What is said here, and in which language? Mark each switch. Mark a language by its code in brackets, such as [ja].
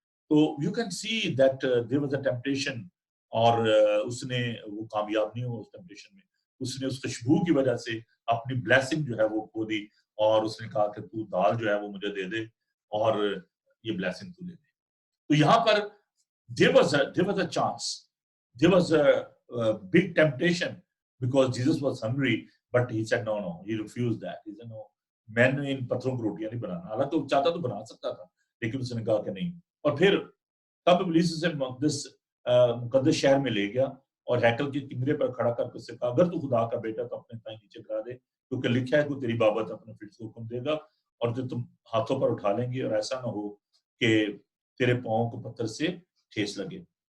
[en] तो you can see that there was a temptation, [hi] और उसने वो कामयाब नहीं हुआ उस टेम्पटेशन में। उसने उस खुशबू की वजह से अपनी ब्लेसिंग जो है वो खो दी और उसने कहा कि तू दाल जो है वो मुझे दे दे और ये ब्लेसिंग तू ले दे। तो यहाँ पर [en] there was a chance, there was a big temptation because Jesus was hungry, but he said no, he refused that. He said no, [hi] मैंने इन पत्थरों को रोटियां नहीं बनाना। हालांकि वो चाहता तो बना सकता था, लेकिन उसने कहा कि नहीं। और फिर तब इब्लीस उसे मुकद्दस शहर में ले गया और हैकल के किनारे पर खड़ा करके उससे कहा, अगर तू खुदा का बेटा तो अपने पैर नीचे करा दे, क्योंकि लिखा है कि तेरी बाबत अपने फिर से हुक्म देगा और जो तुम हाथों पर उठा लेंगे और ऐसा ना हो कि तेरे पांव को पत्थर से ठेस लगे।